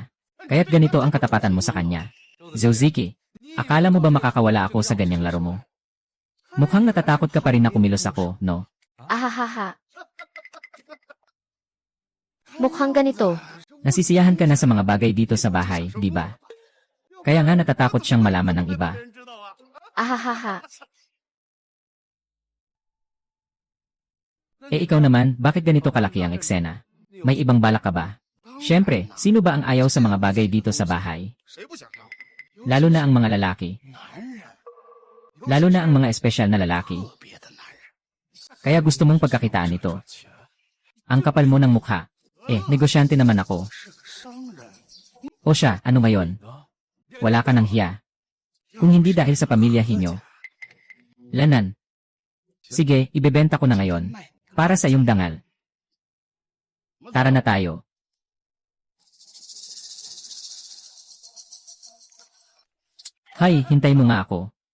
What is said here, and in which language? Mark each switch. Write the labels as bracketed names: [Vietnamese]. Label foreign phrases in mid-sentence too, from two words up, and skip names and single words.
[Filipino] Kaya't ganito ang katapatan mo sa kanya. Zouzuki, akala mo ba makakawala ako sa ganyang laro mo? Mukhang natatakot ka pa rin na kumilos ako, no? Ahahaha. Mukhang ganito. Nasisiyahan ka na sa mga bagay dito sa bahay, di ba? Kaya nga natatakot siyang malaman ng iba. [Chinese] 人知道啊。 Ahahaha. [Filipino] Eh ikaw naman, bakit ganito kalaki ang eksena? May ibang balak ka ba? Siyempre, sino ba ang ayaw sa mga bagay dito sa bahay? [Chinese] 谁不想要？ [Filipino] Lalo na ang mga lalaki. [Chinese] 男人， [Filipino] Lalo na ang mga espesyal na lalaki. [Chinese] 特别的男人。 [Filipino] Kaya gusto mong pagkakitaan ito. Ang kapal mo ng mukha. Eh, negosyante naman ako. [Chinese] 是个商人。 [Filipino] O siya, ano ngayon? Wala ka ng hiya. Kung hindi dahil sa pamilya hinyo. Lanan. Sige, ibebenta ko na ngayon. Para sa iyong dangal. Tara na tayo. Hay, hintay mo nga ako.